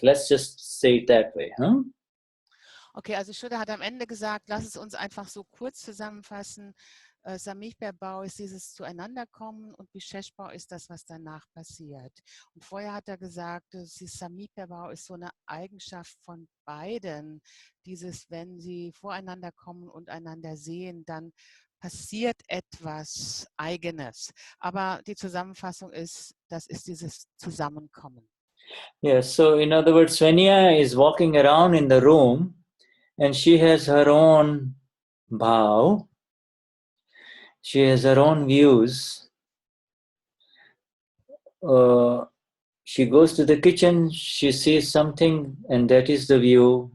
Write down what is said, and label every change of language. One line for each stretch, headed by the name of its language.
English: Let's just say it that way, huh?
German: Okay, also Shuddha hat am Ende gesagt, lass es uns einfach so kurz zusammenfassen. Samipya-Bau ist dieses Zueinanderkommen und Vishesh-Bau ist das, was danach passiert. Und vorher hat er gesagt, Samipya-Bau ist so eine Eigenschaft von beiden. Dieses, wenn sie voreinander kommen und einander sehen, dann passiert etwas Eigenes. Aber die Zusammenfassung ist, das ist dieses Zusammenkommen.
English: Yes, so in other words, Svenya is walking around in the room and she has her own bhaav. She has her own views. She goes to the kitchen, she sees something, and that is the view.